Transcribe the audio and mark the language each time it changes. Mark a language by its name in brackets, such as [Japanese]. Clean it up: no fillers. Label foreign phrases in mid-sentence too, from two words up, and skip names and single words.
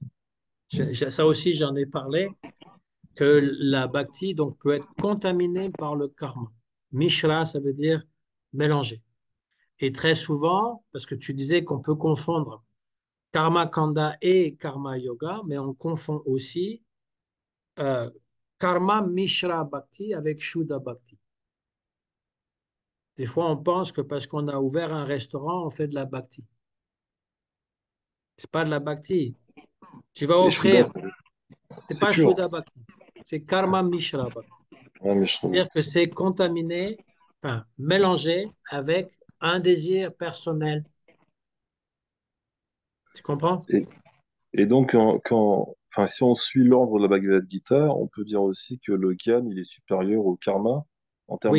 [French] Ça aussi, j'en ai parlé, que la bhakti donc, peut être contaminée par le karma. Mishra, ça veut dire mélanger. Et très souvent, parce que tu disais qu'on peut confondre [Sanskrit] karma kanda [French] et [Sanskrit] karma yoga, [French] mais on confond aussi euh, [Sanskrit] karma mishra bhakti [French] avec [Sanskrit] shuddha bhakti. [French] Des fois, on pense que parce qu'on a ouvert un restaurant, on fait de la bhakti. C'est pas de la bhakti. Tu vas Et Shuddha, offrir, c'est c'est pas pur. [Sanskrit] shuddha bhakti, c'est karma mishra bhakti. [French] Ouais, Mishra C'est-à-dire que Bhakti. c'est contaminé, enfin, mélangé avec un désir personnel. Tu comprends? Et, et donc, enfin, si on suit l'ordre de la Bhagavad Gita, on peut dire aussi que le Gyan, il est supérieur au Karma en termes de